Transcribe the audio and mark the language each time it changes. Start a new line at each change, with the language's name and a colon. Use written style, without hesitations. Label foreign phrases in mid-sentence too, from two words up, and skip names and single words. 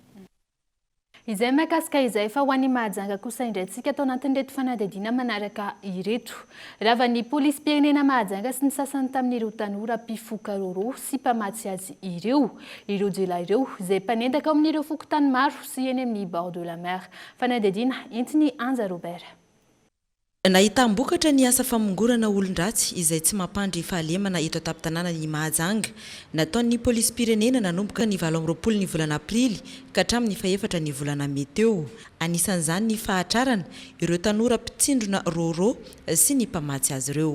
Malagasy: Izay mahakasika izay fa ho an'ny mahajanga kosa indraintsika atao anatin'ireto fanadihadiana manaraka ireto. Rava ny polisym-pirenena mahajanga sy ny sasany tamin'ireo tanora mpifoka roro sy mpamatsy azy ireo jela ireo izay mpanendaka amin'ireo fokotany maro sy eny amin'ny
French: bord de la mer.
Malagasy: Fanadihadiana entiny Anja Robert. Nahitambokatra ny asa famongorana olon-dratsy izay tsy mampandry fahalemana eto an-tampon-tanàna ny Mahajanga. Nataon'ny polisym-pirenena nanomboka ny 20 ny volana Aprily ka hatramin'ny 4 ny volana May teo. Anisan'izany ny fahatrarana ireo tanora mpitsindrona roro sy ny mpamatsy azy ireo.